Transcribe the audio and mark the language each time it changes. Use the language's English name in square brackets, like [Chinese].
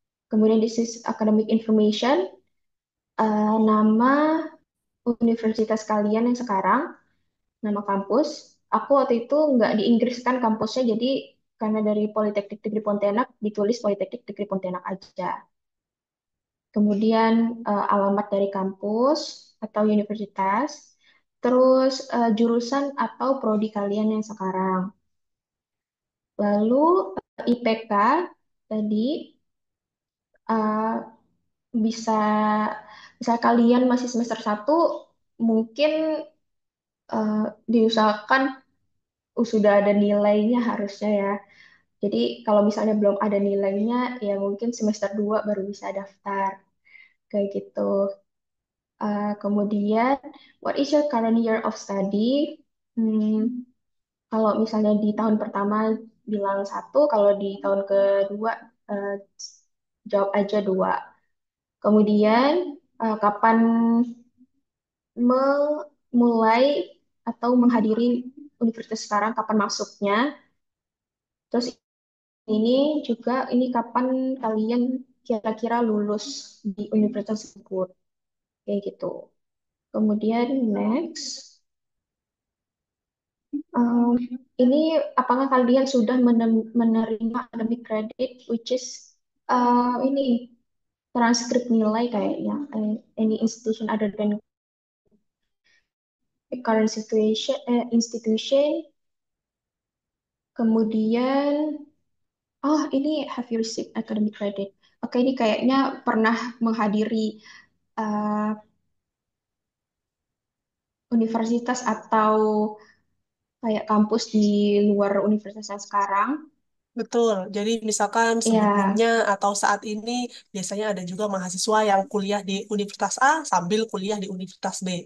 [English] Kemudian this is academic information. [Indonesian] Nama universitas kalian yang sekarang, nama kampus. Aku waktu itu nggak di Inggris kan kampusnya, jadi karena dari Politeknik Negeri Pontianak ditulis Politeknik Negeri Pontianak aja. Kemudian alamat dari kampus atau universitas, terus jurusan atau prodi kalian yang sekarang. Lalu IPK tadi eh, bisa bisa kalian masih semester 1 mungkin eh, diusahakan sudah ada nilainya harusnya ya. Jadi kalau misalnya belum ada nilainya ya mungkin semester 2 baru bisa daftar kayak gitu. [English] Kemudian what is your current year of study? [Indonesian] Hmm, kalau misalnya di tahun pertama bilang satu, kalau di tahun kedua eh, jawab aja dua. Kemudian kapan memulai atau menghadiri universitas sekarang, kapan masuknya? Terus ini juga ini kapan kalian kira-kira lulus di universitas tersebut? Kayak gitu. Kemudian next, um, ini apakah kalian sudah menerima [English] academic credit, which is [Indonesian] ini transkrip nilai kayaknya, [English] any institution other than current situation, institution. [Indonesian] Kemudian, oh ini [English] have you received academic credit? [Indonesian] Oke, ini kayaknya pernah menghadiri uh, universitas atau kayak kampus di luar universitas yang sekarang. Betul. Jadi misalkan Ya, sebelumnya atau saat ini biasanya ada juga mahasiswa yang kuliah di Universitas A sambil kuliah di Universitas B.